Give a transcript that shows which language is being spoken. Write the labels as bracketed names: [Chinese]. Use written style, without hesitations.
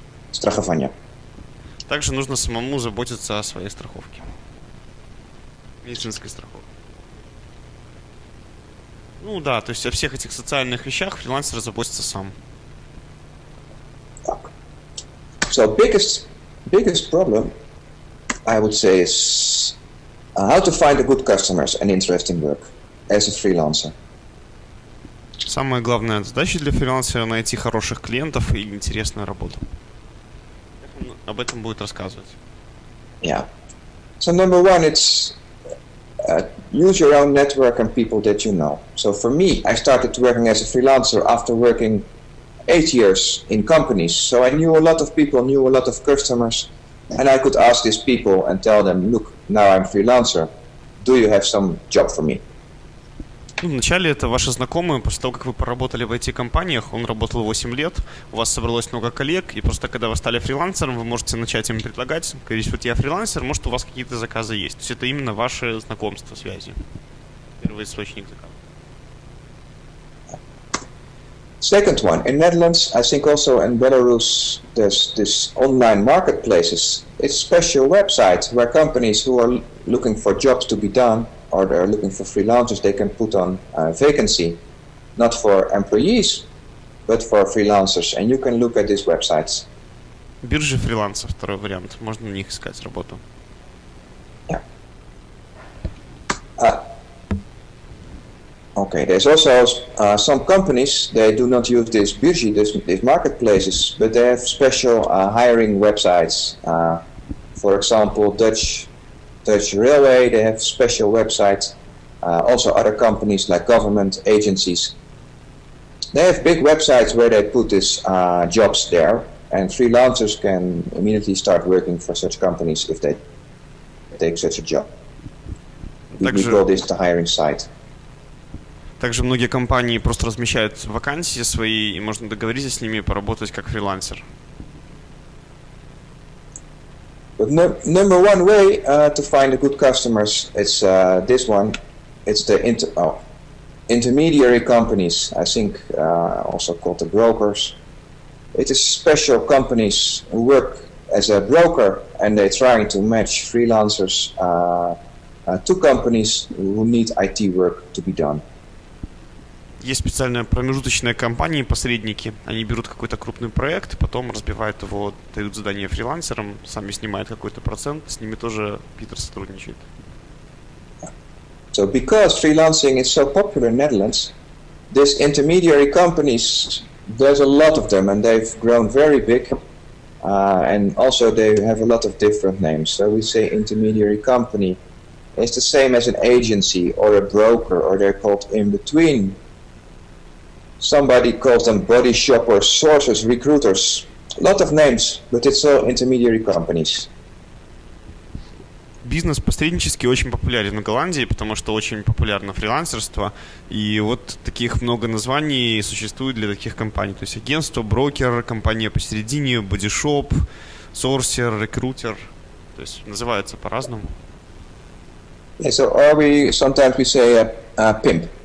[Russian] Страхование. Также нужно самому заботиться о своей страховке. Медицинской страховке. Ну да, то есть о всех этих социальных вещах фрилансер заботится сам. [English] So biggest problem, I would say, is how to find a good customers and interesting work as a freelancer. [Russian] Самая главная задача для фрилансера — найти хороших клиентов и интересную работу. Об этом будет рассказывать. [English] Yeah. So number one, it's use your own network and people that you know. So for me, I started working as a freelancer after working 8 years in companies. So I knew a lot of people, knew a lot of customers, and I could ask these people and tell them, look, now I'm freelancer. Do you have some job for me? [Russian] Ну, вначале это ваши знакомые, после того, как вы поработали в IT-компаниях, он работал 8 лет, у вас собралось много коллег, и просто когда вы стали фрилансером, вы можете начать им предлагать, говорить, вот я фрилансер, может, у вас какие-то заказы есть. То есть это именно ваши знакомства, связи. Первый источник заказа. [English] Second one, in Netherlands, I think also in Belarus, there's this online marketplaces. It's special websites where companies who are looking for jobs to be done or they're looking for freelancers, they can put on a vacancy, not for employees, but for freelancers. And you can look at these websites. [Russian] Биржи фрилансов, второй вариант. Можно на них искать работу. [English] Yeah. Okay, there's also some companies, they do not use this birji, these marketplaces, but they have special hiring websites. For example, Dutch Dutch Railway, they have special websites. Also other companies like government agencies. They have big websites where they put these jobs there, and freelancers can immediately start working for such companies if they take such a job. We call this the hiring site. [Russian] Также многие компании просто размещают вакансии свои, и можно договориться с ними и поработать как фрилансер. [English] But number one way to find the good customers is this one. It's the intermediary companies, I think also called the brokers. It is special companies who work as a broker, and they're trying to match freelancers to companies who need IT work to be done. [Russian] Есть специальные промежуточные компании, посредники. Они берут какой-то крупный проект, потом разбивают его, дают задание фрилансерам, сами снимают какой-то процент, с ними тоже Питер сотрудничает. [English] So because freelancing is so popular in Netherlands, these intermediary companies, there's a lot of them, and they've grown very big, and also they have a lot of different names. So we say intermediary company. It's the same as an agency or a broker, or they're called in between. Somebody calls them body shoppers, sources, recruiters. A lot of names, but it's all intermediary companies. [Russian] Бизнес посреднически очень популярен в Голландии, потому что очень популярно фрилансерство, и вот таких много названий существует для таких компаний. То есть агентство, брокер, компания посередине, бодишоп, сорсер, рекрутер. То есть называются по-разному. [English] Yeah, so sometimes we say pimp.